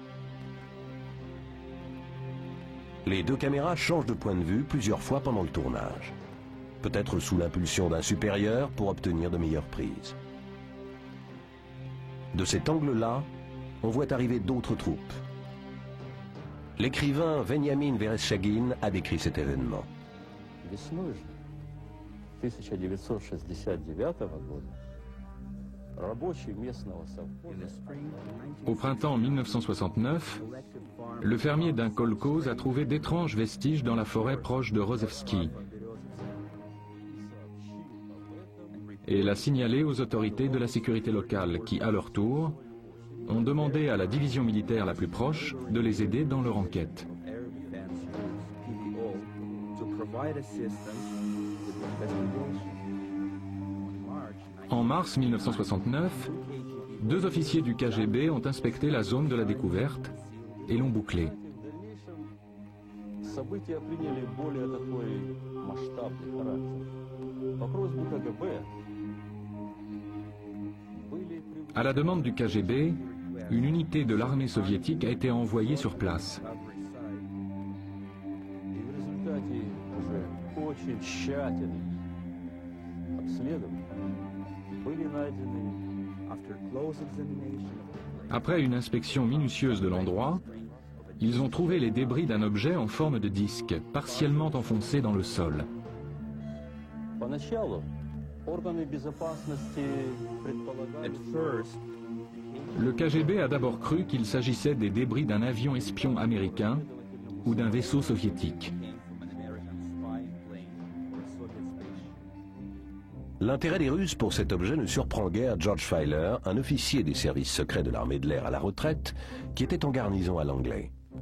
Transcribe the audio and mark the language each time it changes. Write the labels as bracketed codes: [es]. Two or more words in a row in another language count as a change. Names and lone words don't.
[fr] Les 2 caméras changent de point de vue plusieurs fois pendant le tournage. Peut-être sous l'impulsion d'un supérieur pour obtenir de meilleures prises. De cet angle-là, on voit arriver d'autres troupes. L'écrivain Veniamin Vereshchagin a décrit cet événement. [ru] Весной же 1969 года рабочие местного совхоза [fr] Au printemps 1969, le fermier d'un kolkhoz a trouvé d'étranges vestiges dans la forêt proche de Rozhevski et l'a signalé aux autorités de la sécurité locale qui, à leur tour, ont demandé à la division militaire la plus proche de les aider dans leur enquête. En mars 1969, 2 officiers du KGB ont inspecté la zone de la découverte et l'ont bouclée. [ru] События приняли более такой масштабный характер. По просьбе КГБ были [fr] À la demande du KGB, une unité de l'armée soviétique a été envoyée sur place. [ru] и в результате уже очень тщательных обследований были найдены [fr] Après une inspection minutieuse de l'endroit, ils ont trouvé les débris d'un objet en forme de disque, partiellement enfoncé dans le sol. [ru] Поначалу органы безопасности предполагали, [fr] Le KGB a d'abord cru qu'il s'agissait des débris d'un avion espion américain ou d'un vaisseau soviétique. L'intérêt des Russes pour cet objet ne surprend guère George Filer, un officier des services secrets de l'armée de l'air à la retraite, qui était en garnison à Langley.